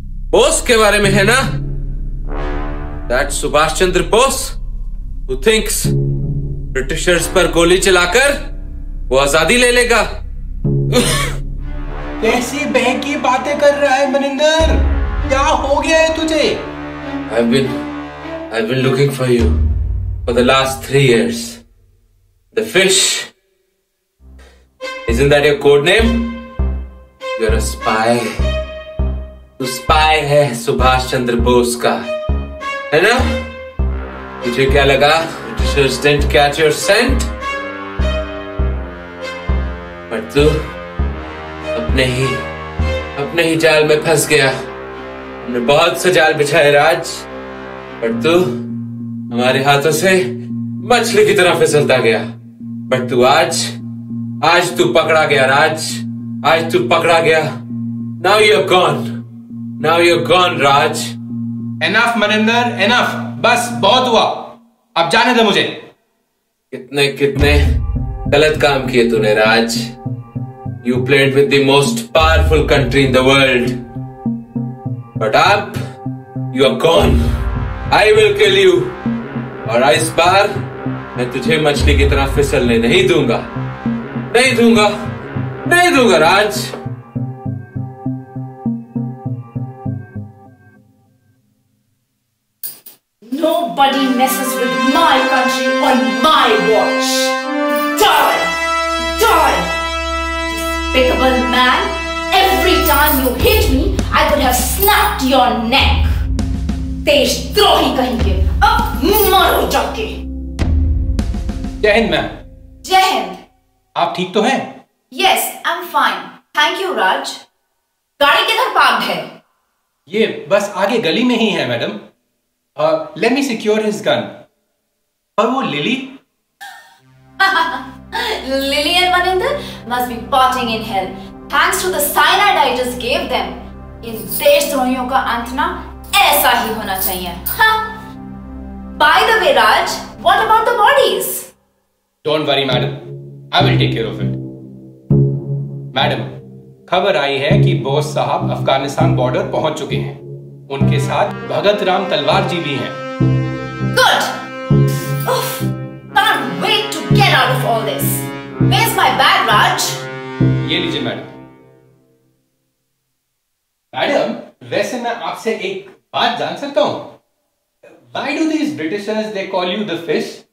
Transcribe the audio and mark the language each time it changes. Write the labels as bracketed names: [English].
[Hindi] बोस के बारे में है ना? That Subhash Chandra Bose [English] who thinks [Hindi] Britishers पर गोली चलाकर वो आजादी ले लेगा। कैसी बहकी बातें कर रहा है मनिंदर? क्या हो गया है तुझे? [English] I've been looking for you for the last 3 years. The fish. Isn't that your code name? You're a spy. [Hindi] तू स्पाई है सुभाष चंद्र बोस का, है ना? तुझे क्या लगा [English] Britishers didn't catch your scent? [Hindi] पर तू अपने ही जाल में फंस गया। हमने बहुत से जाल बिछाए राज, पर तू हमारे हाथों से मछली की तरह फिसलता गया। बट तू आज तू पकड़ा गया राज, आज तू पकड़ा गया। [English] Now you're gone, now you're gone Raj. [Hindi] Enough Maninder, enough, बस बहुत हुआ, अब जाने दे मुझे। कितने गलत काम किए तूने राज। [English] You played with the most powerful country in the world, but अब you are gone. I will kill you, [Hindi] और इस बार मैं तुझे मछली की तरह फिसलने नहीं दूंगा, नहीं दूंगा, नहीं दूंगा राज। [English] Nobody messes with my country on my watch. Die! Die! Despicable man, every time you hit me, I could have snapped your neck. [Hindi] देशद्रोही कहेंगे, अब मरो जाके। जय हिंद मैम। जय हिंद। आप ठीक तो हैं? [English] Yes, I'm fine. Thank you, Raj. [Hindi] गाड़ी किधर पार्क्ड है? ये बस आगे गली में ही है madam. [English] Let me secure his gun. [Hindi] और वो lily? [English] Lily and Maninder must be potting in hell, thanks to the cyanide I just gave them. [Hindi] इन देशद्रोहियों का अंत ना ऐसा ही होना चाहिए। हाँ। [English] By the way, Raj, what about the bodies? Don't worry, madam. I will take care of it. [Hindi] Madam, खबर आई है कि बोस साहब अफगानिस्तान बॉर्डर पहुंच चुके हैं। उनके साथ भगत राम तलवार जी भी हैं। [English] Good. Oof, can't wait to get out of all this. Where's my bag, Raj? [Hindi] ये लीजिए मैडम। मैडम, वैसे मैं आपसे एक बात जान सकता हूं? [English] Why do these Britishers they call you the fish?